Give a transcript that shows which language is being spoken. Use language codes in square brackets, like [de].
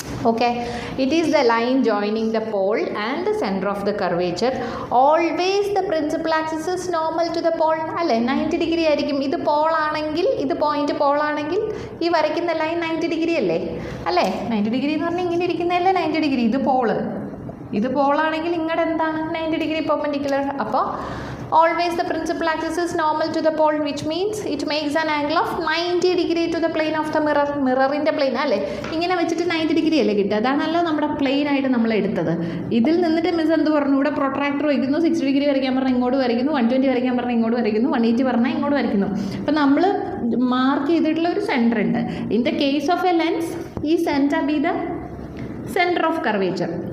[en] Okay, it is the line joining the pole and the centre of the curvature. Always the principal axis is normal to the pole. [ml] അല്ലേ? 90 degree ആയിരിക്കും. ഇത് പോളാണെങ്കിൽ, ഇത് point പോളാണെങ്കിൽ ഈ വരയ്ക്കുന്ന line 90 degree അല്ലേ? 90 degree എന്ന് പറഞ്ഞാൽ ഇങ്ങനെ ഇരിക്കുന്നതല്ലേ 90 ഡിഗ്രി. ഇത് പോളാണെങ്കിൽ ഇങ്ങോട്ട് എന്താണ്? 90 ഡിഗ്രി പെർപെൻഡിക്കുലർ. അപ്പോൾ [en] always the principal axis is normal to the pole, which means it makes an angle of 90 degree to the plane of the mirror. [ml] മിററിൻ്റെ plain അല്ലേ? ഇങ്ങനെ വെച്ചിട്ട് 90 ഡിഗ്രി അല്ലേ കിട്ടുക? അതാണല്ലോ നമ്മുടെ പ്ലെയിൻ ആയിട്ട് നമ്മൾ എടുത്തത്. ഇതിൽ നിന്നിട്ട് മിസ് എന്ത് പറഞ്ഞു? ഇവിടെ പ്രൊട്രാക്ടർ വയ്ക്കുന്നു, 60 ഡിഗ്രി വരയ്ക്കാൻ പറഞ്ഞാൽ ഇങ്ങോട്ട് വരയ്ക്കുന്നു, 120 വരയ്ക്കാൻ പറഞ്ഞാൽ ഇങ്ങോട്ട് വരയ്ക്കുന്നു, 180 പറഞ്ഞാൽ ഇങ്ങോട്ട് വരയ്ക്കുന്നു. അപ്പം നമ്മൾ മാർക്ക് ചെയ്തിട്ടുള്ള ഒരു സെൻറ്റർ ഉണ്ട്. [en] In the case of a lens, ഈ centre be the centre of curvature.